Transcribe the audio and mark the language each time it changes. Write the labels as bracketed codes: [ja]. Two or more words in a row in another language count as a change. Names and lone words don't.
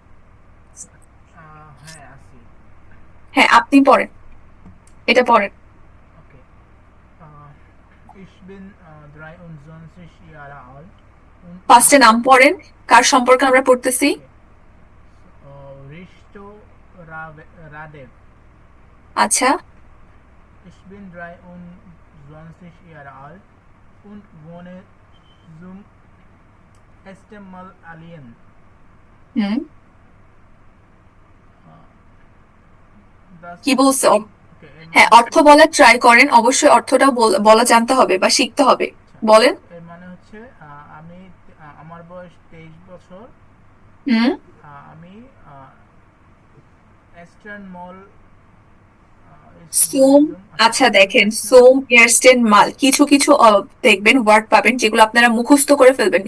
[bn] হ্যাঁ, আপনি পড়েন, এটা পড়েন। ফার্স্টে নাম পড়েন, কার সম্পর্কে আমরা পড়তেছি? Risto Radev. আচ্ছা, [de] Ich bin 23 Jahre alt und wohne zum ersten Mal allein. [bn] হুম, Das কি বলছে? okay, হ্যাঁ, অর্থ বলার ট্রাই করেন, অবশ্যই অর্থটা বলা জানতে হবে বা শিখতে হবে। বলেন। এর মানে হচ্ছে আমি আমার বয়স 23 বছর। হুম, আমি [de] ersten Mal [bn] সোম, আচ্ছা দেখেন, [de] zum ersten Mal, [bn] কিছু কিছু দেখবেন ওয়ার্ড পাবেন যেগুলো আপনারা মুখস্থ করে ফেলবেন।